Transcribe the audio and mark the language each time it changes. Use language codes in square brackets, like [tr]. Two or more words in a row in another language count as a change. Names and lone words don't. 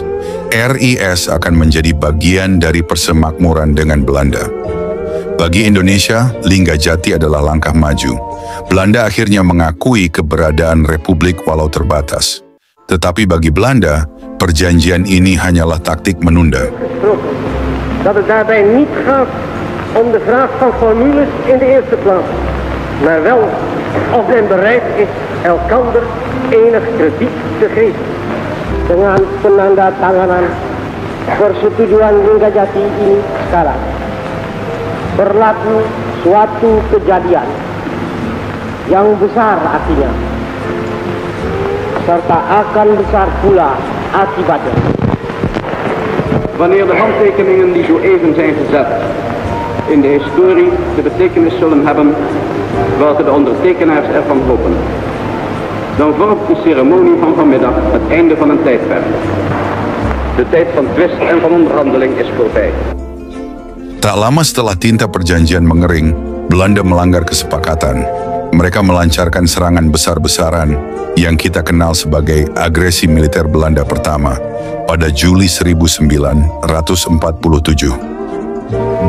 [id] RIS akan menjadi bagian dari persemakmuran dengan Belanda. Bagi Indonesia, Linggajati adalah langkah maju. Belanda akhirnya mengakui keberadaan Republik walau terbatas. Tetapi bagi Belanda, perjanjian ini hanyalah taktik menunda. [nl] Dat het daarbij niet gaat om de vraag van formules in de eerste plaats, maar wel of men bereid is elkander enig krediet te geven. [id] Dengan penandatanganan persetujuan Linggajati ini sekarang berlaku suatu kejadian yang besar artinya, serta akan besar pula akibatnya. [nl] Wanneer de handtekeningen die zo even zijn gezet in de historie de betekenis zullen hebben welke de ondertekenaars ervan hopen, dan vormt de ceremonie van vanmiddag het einde van een tijdperk. De tijd van twist en van onderhandeling is voorbij. [id] Tak lama setelah tinta perjanjian mengering, Belanda melanggar kesepakatan. Mereka melancarkan serangan besar-besaran yang kita kenal sebagai agresi militer Belanda pertama pada Juli 1947.